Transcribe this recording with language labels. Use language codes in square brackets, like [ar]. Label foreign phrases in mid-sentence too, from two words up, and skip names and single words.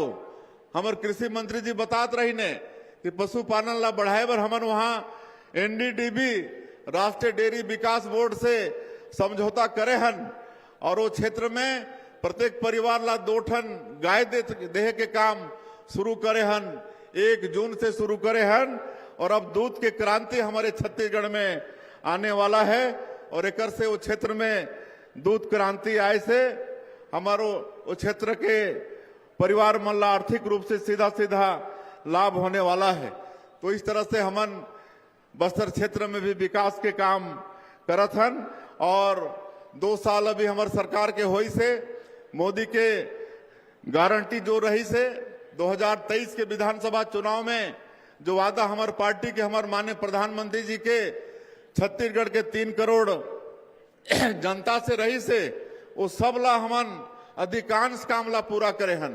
[hne] हमार कृषि मंत्री जी बतात रही ने कि पशुपालन ला बढ़ाए बर हमन वहां एनडीडीबी राष्ट्रीय डेयरी विकास बोर्ड से समझौता करे हन और वो क्षेत्र में प्रत्येक परिवार ला 2 ठन गाय देहे के काम शुरू करे हन। 1 जून से शुरू करे हन और अब दूध की क्रांति हमारे छत्तीसगढ़ में आने वाला है और एक से वो क्षेत्र में दूध क्रांति आए से हमारो वो क्षेत्र के परिवार मन ला आर्थिक रूप से सीधा सीधा लाभ होने वाला है। तो इस तरह से हमन बस्तर क्षेत्र में भी विकास के काम करत हन और 2 साल अभी हमारे सरकार के होई से मोदी के गारंटी जो रही से 2023 के विधानसभा चुनाव में जो वादा हमारे पार्टी के हमारे माननीय प्रधानमंत्री जी के छत्तीसगढ़ के 3 करोड़ जनता से रही से वो सब ला हमन अधिकांश काम ला पूरा करे हन।